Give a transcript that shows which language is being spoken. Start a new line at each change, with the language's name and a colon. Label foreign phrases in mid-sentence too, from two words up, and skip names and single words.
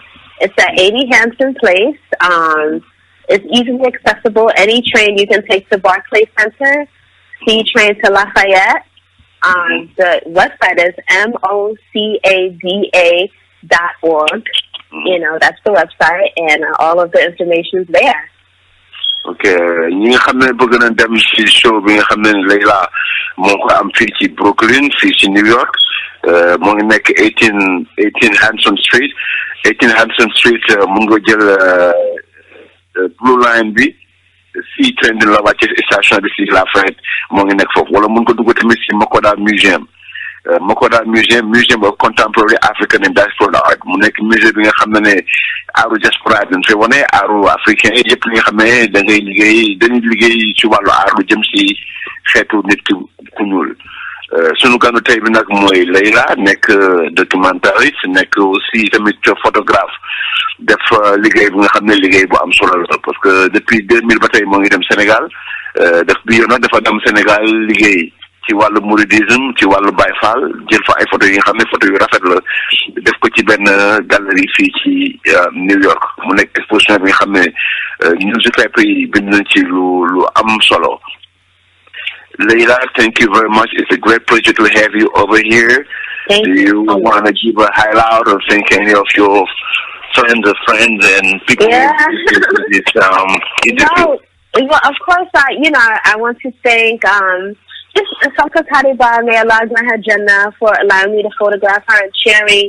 English: It's at 80 Hampton Place. It's easily accessible. Any train you can take to Barclays Center, C train to Lafayette. The website is mocada.org. You know, that's the website, and all of the information is there.
Wolof: Okay, ñi nga xam ne bëgg nañ dem ci show bi nga xam ne Layla moo ko am fii ci Brooklyn, fii ci New York. Moo ngi nekk 18 Hanson Street. 18 Hanson Street mun nga jël Blue Line bi si train de la wàcce station bi si Lafayette moo ngi nekk foofu wala mun ko dugg tamit si Mokwada Museum. Mokwada Museum of Contemporary African and Diaspora Art mu nekk musée bi nga xam ne aaru diaspora dañ fay wane aaru africain yëpp li nga xam ne dañuy liggéey ci wàllu aar lu jëm si xeetu nit ku ñuul. Sunu ganu tey bi nag mooy Layla nekk documentariste nekk aussi tamit photographe def liggéey bi nga xam ne liggéey bu am solo la
French: parce que depuis
Wolof: 2000 ba tey moo ngi dem Sénégal def bi yoon nag dafa dem Sénégal liggéey ci wàllu mouridisme ci wàllu Baye Fall jël fa ay photo yi nga xam ne photo yu rafet la def ko ci benn galerie fii ci New York mu nekk exposition bi nga xam ne newspaper yi bind nañ ci lu am solo.
English: Layla, thank you very much. It's a great pleasure to have you over here. Thank you. Do you want to give a highlight or thank any of your friends and people? Yeah. No, well, of course, I want to thank May Allah grant her Jannah for allowing me to photograph her and sharing.